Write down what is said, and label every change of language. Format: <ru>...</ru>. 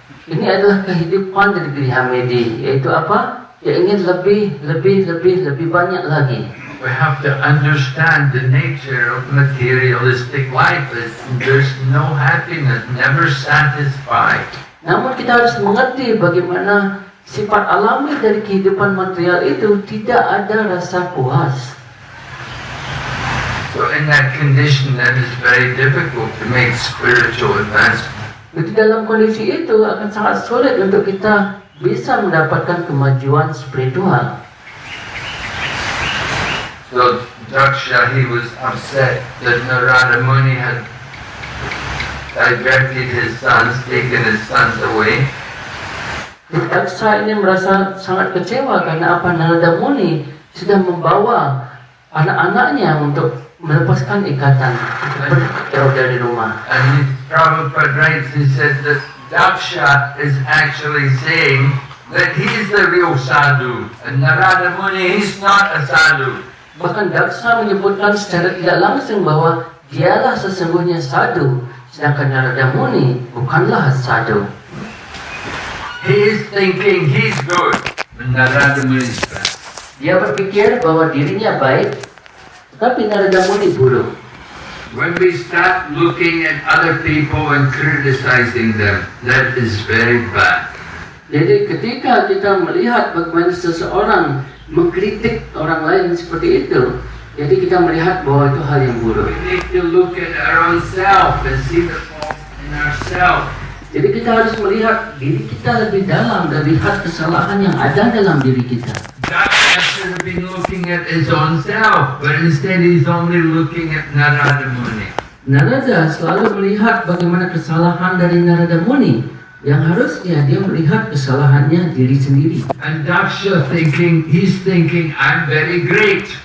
<id>Ini adalah kehidupan dari Grihamedi, yaitu apa? Dia ingin lebih banyak lagi.</id> <en>We have to understand the nature of materialistic life. There's no happiness, never satisfied.</en> <id>Namun kita harus mengerti bagaimana sifat alami dari kehidupan material itu tidak ada rasa puas.</id> <en>So in that condition, that is very difficult to make spiritual advancement.</en> <id>Jadi dalam kondisi itu akan sangat sulit untuk kita bisa mendapatkan kemajuan spiritual.</id> <en>So Daksha, he was upset that Narada Muni had diverted his sons, taken his sons away.</en> <id>Daksa ini merasa sangat kecewa karena apa? Narada Muni sudah membawa anak-anaknya untuk melepaskan ikatan, jauh dari rumah.</id> <en>And Prabhupada writes, he said that Daksha is actually saying that he's the real sadhu, and Narada Muni, he's not a sadhu.</en> <id>Bahkan Daksa menyebutkan secara tidak langsung bahwa dialah sesungguhnya sadhu, sedangkan Narada Muni bukanlah sadhu.</id> <en>He is thinking he's good, and Narada Muni is bad.</en> <id>Dia berpikir bahwa dirinya baik, tetapi Narada Muni buruk.</id> <en>When we start looking at other people and criticizing them, that is very bad.</en> <id>Jadi ketika kita melihat bagaimana seseorang mengkritik orang lain seperti itu, jadi kita melihat bahwa itu hal yang buruk.</id> <en>We need to look at our own self and see the fault in ourselves.</en> <id>Jadi kita harus melihat diri kita lebih dalam dan lihat kesalahan yang ada dalam diri kita.</id> <en>Daksha should have been looking at his own self, but instead he's only looking at Narada Muni.</en> <id>Narada selalu melihat bagaimana kesalahan dari Narada Muni, yang harusnya dia melihat kesalahannya diri sendiri.</id> <en>And Daksha he's thinking, I'm very great.</en>